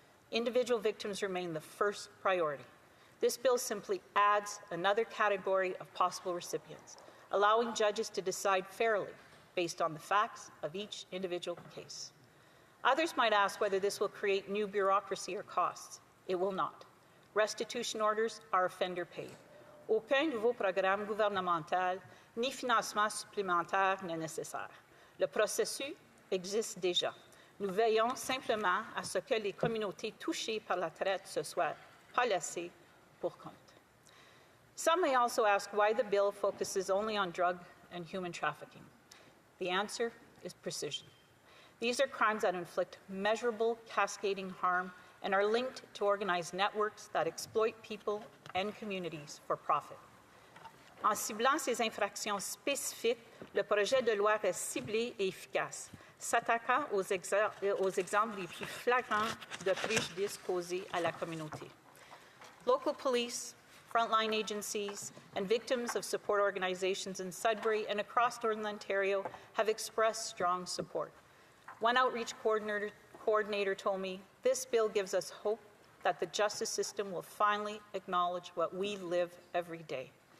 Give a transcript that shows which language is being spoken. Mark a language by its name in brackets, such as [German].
[English] Individual victims remain the first priority. This bill simply adds another category of possible recipients, allowing judges to decide fairly based on the facts of each individual case. Others might ask whether this will create new bureaucracy or costs. It will not. Restitution orders are offender-paid. [French] Aucun nouveau programme gouvernemental ni financement supplémentaire n'est nécessaire. Le processus existe déjà. Nous veillons simplement à ce que les communautés touchées par la traite se soient pas laissées pour compte. [English] Some may also ask why the bill focuses only on drug and human trafficking. The answer is precision. These are crimes that inflict measurable, cascading harm and are linked to organized networks that exploit people and communities for profit. [French] En ciblant ces infractions spécifiques, le projet de loi reste ciblé et efficace, s'attaquant aux exemples les plus flagrants de préjudice causés à la communauté. [English] Local police, frontline agencies, and victims of support organizations in Sudbury and across Northern Ontario have expressed strong support. One outreach coordinator told me, this bill gives us hope that the justice system will finally acknowledge what we live every day.